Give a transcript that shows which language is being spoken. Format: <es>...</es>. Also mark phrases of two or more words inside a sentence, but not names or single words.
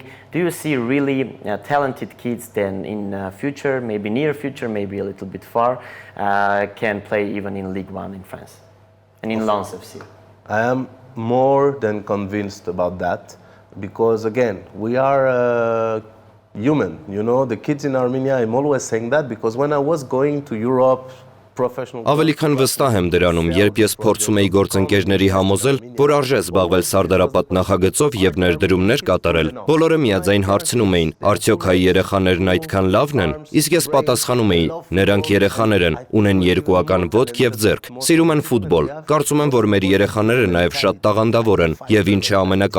<en>Do you see really talented kids then in future, maybe near future, maybe a little bit far, can play even in Ligue 1 in France and in Lens FC? I am more than convinced about that because again, we are human, you know, the kids in Armenia, I'm always saying that because when I was going to Europe</en> <hy>Ավելի քան վստահ եմ դրանում, երբ ես փորձում էի գործընկերների համոզել, որ արժե զբաղվել Սարդարապատ նախագծով եւ ներդրումներ կատարել, բոլորը միաձայն հարցնում էին, արդյոք հայ երեխաներն այդքան լավն են, իսկ ես պատասխանում էի, նրանք երեխաներ են, ունեն երկուական ոտք եւ ձեռք, սիրում են ֆուտբոլ, կարծում եմ, որ մեր երեխաները նաեւ շատ տաղանդավոր են եւ ինչը ամենակարևորն</hy>